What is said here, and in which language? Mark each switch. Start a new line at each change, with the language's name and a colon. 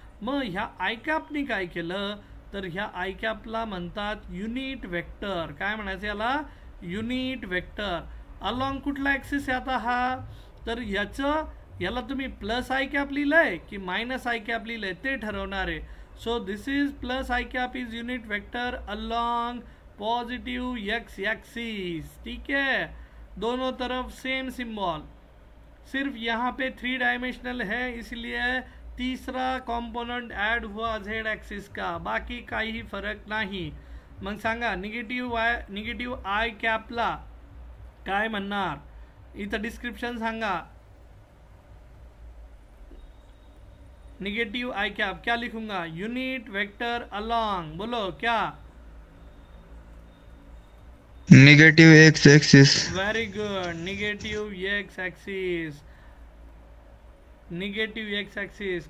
Marathi: मग ह्या आय कॅपनी काय केलं, तर ह्या आय कॅपला म्हणतात युनिट वेक्टर. काय म्हणायचं याला, युनिट वेक्टर. अलॉंग कुठला ॲक्सिस आहे आता हा, तर याला तुम्ही प्लस आय कॅप लिहिलंय की मायनस आय कॅप लिहिलंय ते ठरवणार आहे.
English: So this is plus I cap is unit vector along positive X axis.
Hindi: ठीक है, दोनों तरफ सेम सिंबल, सिर्फ यहाँ पे 3 डायमेंशनल है इसलिए तीसरा कंपोनेंट ऐड हुआ झेड एक्सिस का,
Marathi: बाकी काही फरक नाही. मग सांगा निगेटिव्ह आय कॅपला काय म्हणणार, इथं डिस्क्रिप्शन सांगा.
Hindi: निगेटिव आई कैप क्या लिखूंगा, यूनिट वेक्टर अलोंग, बोलो क्या,
English: Negative X axis. Very good, negative X axis, negative X axis.